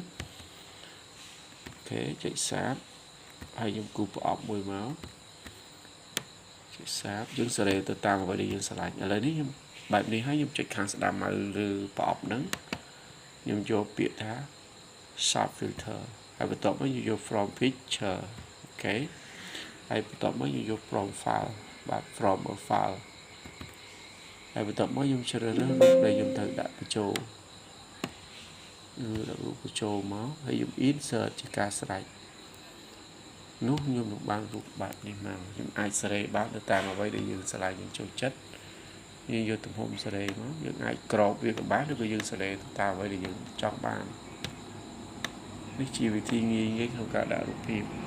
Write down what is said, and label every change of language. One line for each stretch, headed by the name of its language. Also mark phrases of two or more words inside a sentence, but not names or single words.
Khmer: អូខេចុចសាបហើយខ្ញុំគូប្រអប់មួយមកចុចសាបយើងសេរីទៅតាមអ្វីដែលយើងស្រឡាញ់ឥឡូវនេះខ្ញុំបែបនេះហើយខ្ញុំចុចខាងស្ដាំមកលើប្រអប់ហ្នឹងខ្ញុំយកពាក្យថា
English: sharp filter
Khmer: ហើយបន្ទាប់មកយក
English: from picture
Khmer: អូខេហើយបន្ទាប់មកយក
English: from file
Khmer: បាទ
English: from a file
Khmer: ហើយបន្ទាប់មកខ្ញុំជ្រើសរើសរូបដែលខ្ញុំត្រូវដាក់បញ្ចូល ដាក់រូបបញ្ចូលមកហើយខ្ញុំ insert ជាការស្រេចនោះខ្ញុំនឹងបានរូបបែបនេះមកខ្ញុំអាចសេរីបានទៅតាមអ្វីដែលយើងស្រឡាញ់យើងចូលចិត្តយើងយកទំហំសេរីមកយើងអាចក្របវាក៏បានឬក៏យើងសេរីទៅតាមអ្វីដែលយើងចង់បាននេះជាវិធីងាយៗក្នុងការដាក់រូបភាព